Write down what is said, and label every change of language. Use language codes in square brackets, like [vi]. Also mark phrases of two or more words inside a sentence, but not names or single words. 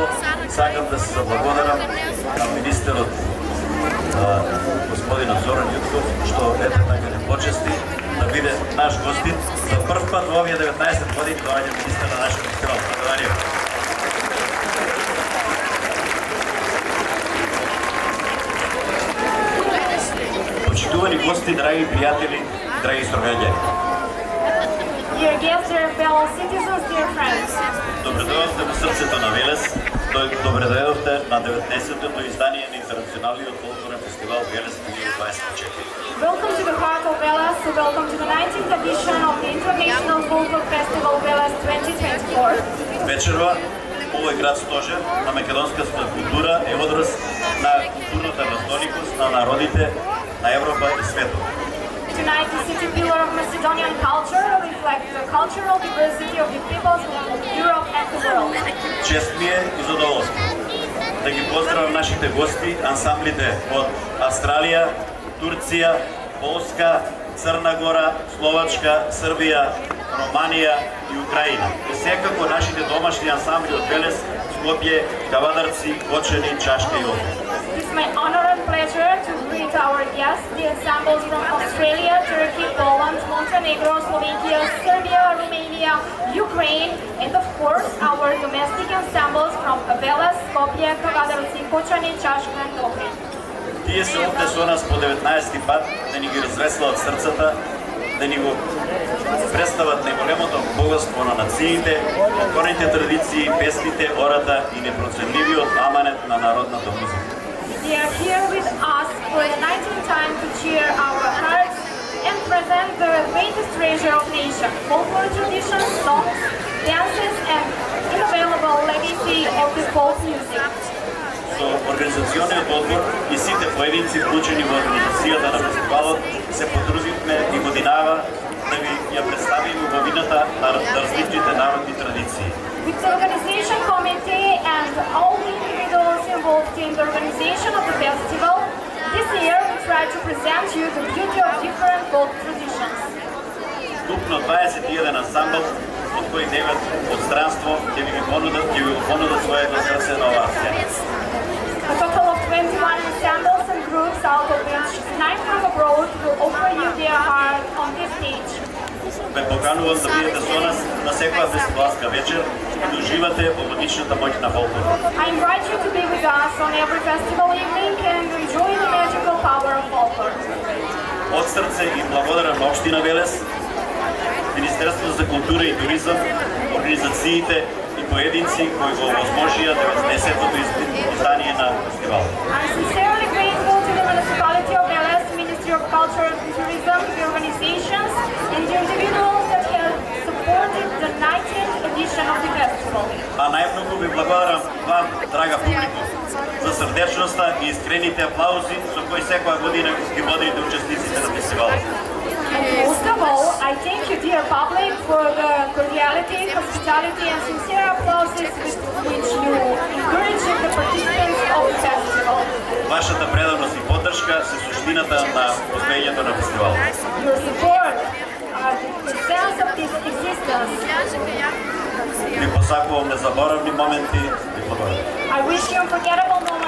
[mk] Сакам да се заблагодарам на министерот господинот Зоран Јутков, што ете така не почести да биде наш гостин. За прв пат во овие 19 години доаѓа министер на нашиот фестивал. Благодарам. Почитувани гости, драги пријатели, драги сораѓања. [en] Dear guests, dear fellow citizens, dear friends. [mk] Добре дојдовте во срцето на Велес. Добре дојдовте на 19-тото издание на Интернационалниот фолклорен фестивал Велес 2024. [en] Welcome to the heart of Veles. Welcome to the 19th edition of the International Folklore Festival Veles 2024. [mk] Вечерва овој град стожер на македонската култура е одраз на културната разноликост на народите на Европа и светот. [en] Tonight, the city pillar of Macedonian culture reflects the cultural diversity of the peoples of Europe and the world. [mk] Чест ми е и задоволство да ги поздравам нашите гости, ансамблите од Австралија, Турција, Полска, Црна Гора, Словачка, Србија, Романија и Украина. И секако нашите домашни ансамбли од Велес, Скопје, Кавадарци, Кочани, Чашка и Охрид. [en] It's my honor and pleasure to greet our guests, the ensembles from Australia, Turkey, Poland, Montenegro, Slovakia, Serbia, Romania, Ukraine, and of course our domestic ensembles from Veles, Skopje, Kavadarci, Kočani, Čaška and Ohrid. [mk] Тие се овде со нас по 19 пат да ни ги развеселат срцата, да ни го представат најголемото богатство на нациите, корните традиции, песните, ората и непроценливиот аманет на народната музика. [en] They are here with us for the 19th time to cheer our hearts and present the greatest treasure of nation, folklore traditions, songs, dances, and inavailable legacy of the folk music. [mk] Со организационниот одбор и сите поединци вклучени во организацијата на фестивалот се потрудивме и годинава да ви ја представиме убавината на различните народни традиции. [en] With the organization committee and all the individuals involved in the organization of the festival, this year we try to present you the beauty of different folk traditions. [mk] Вкупно 21 ансамбл, од кои 9 од странство, ќе ви понудат своето срце на оваа сцена. [en] A total of 21 ensembles and groups, out of which 9 from abroad, will offer you their heart on this stage. [mk] Ве поканувам да бидете со нас на секоја фестивалска вечер и да уживате во магичната моќ на фолклорот. [en] I invite you to be with us on every festival evening and enjoy the magical power of folklore. [mk] Од срце и благодарам на Општина Велес, Министерството за култура и туризам, организациите и поединци кои го овозможија 19-тото издание на фестивалот. [en] I'm sincerely grateful to the municipality of Veles, Ministry of Culture and Tourism, the organizations, and the individuals that have supported the 19th edition of the festival. [mk] А најмногу ви благодарам вам, драга публика, за срдечноста и искрените аплаузи со кои секоја година ги водите учесниците на фестивалот. [en] And most of all, I thank you, dear public, for the cordiality, hospitality, and sincere applauses with which you encourage the participants of the festival. [mk] Вашата преданост и поддршка се суштината на успењето на фестивалот. [en] Your support, the sense of this existence. [mk] Ви посакувам незаборавни моменти и благодарам. [en] I wish you unforgettable